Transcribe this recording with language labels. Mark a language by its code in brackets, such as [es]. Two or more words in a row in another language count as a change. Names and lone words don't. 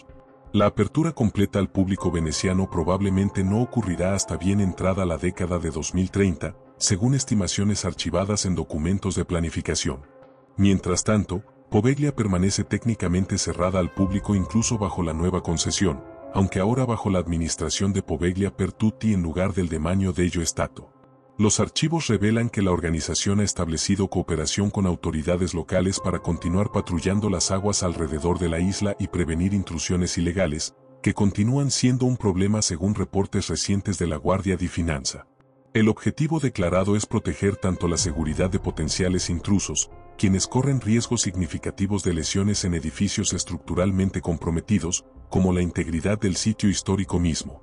[es] La apertura completa al público veneciano probablemente no ocurrirá hasta bien entrada la década de 2030, según estimaciones archivadas en documentos de planificación. Mientras tanto, Poveglia permanece técnicamente cerrada al público incluso bajo la nueva concesión, aunque ahora bajo la administración de Poveglia per tutti en lugar del demanio dello Stato. Los archivos revelan que la organización ha establecido cooperación con autoridades locales para continuar patrullando las aguas alrededor de la isla y prevenir intrusiones ilegales, que continúan siendo un problema según reportes recientes de la Guardia di Finanza. El objetivo declarado es proteger tanto la seguridad de potenciales intrusos, quienes corren riesgos significativos de lesiones en edificios estructuralmente comprometidos, como la integridad del sitio histórico mismo.